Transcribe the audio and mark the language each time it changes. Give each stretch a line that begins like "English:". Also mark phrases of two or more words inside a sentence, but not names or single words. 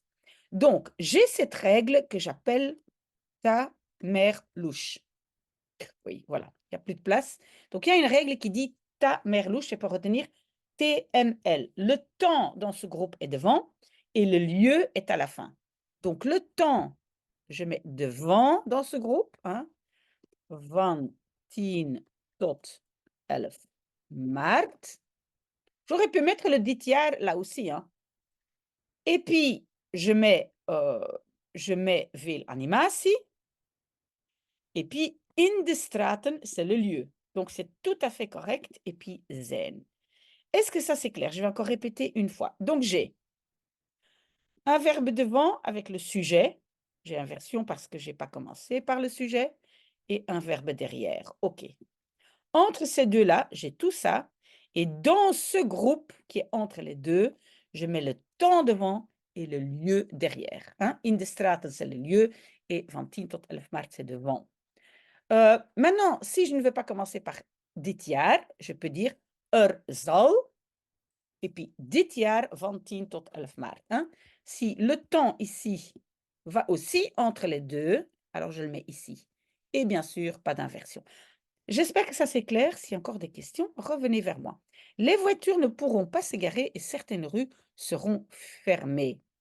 French: Donc, j'ai cette règle que j'appelle ta mère louche. Oui, voilà, il n'y a plus de place. Donc, il y a une règle qui dit ta mère louche, c'est pour retenir TML. Le temps dans ce groupe est devant et le lieu est à la fin. Donc, le temps, je mets devant dans ce groupe. Hein,
Dutch: van 10 tot 11 maart.
French: J'aurais pu mettre le
Dutch: dit jaar
French: là aussi. Hein. Et puis, je mets
Dutch: veel animatie.
French: Et puis,
Dutch: in de straten,
French: c'est le lieu. Donc, c'est tout à fait correct. Et puis, zijn. Est-ce que ça, c'est clair? Je vais encore répéter une fois. Donc, j'ai un verbe devant avec le sujet. J'ai inversion parce que je n'ai pas commencé par le sujet. Et un verbe derrière. OK. Entre ces deux-là, j'ai tout ça. Et dans ce groupe qui est entre les deux, je mets le temps devant et le lieu derrière. Hein?
Dutch: In de straten,
French: c'est le lieu. Et
Dutch: van 10 tot 11 maart,
French: c'est devant. Maintenant, si je ne veux pas commencer par
Dutch: dit jaar,
French: je peux dire zal. Et puis
Dutch: dit jaar van 10 tot 11 maart.
French: Hein? Si le temps ici va aussi entre les deux, alors je le mets ici. Et bien sûr, pas d'inversion. J'espère que ça c'est clair. S'il y a encore des questions, revenez vers moi. Les voitures ne pourront pas s'égarer et certaines rues seront fermées.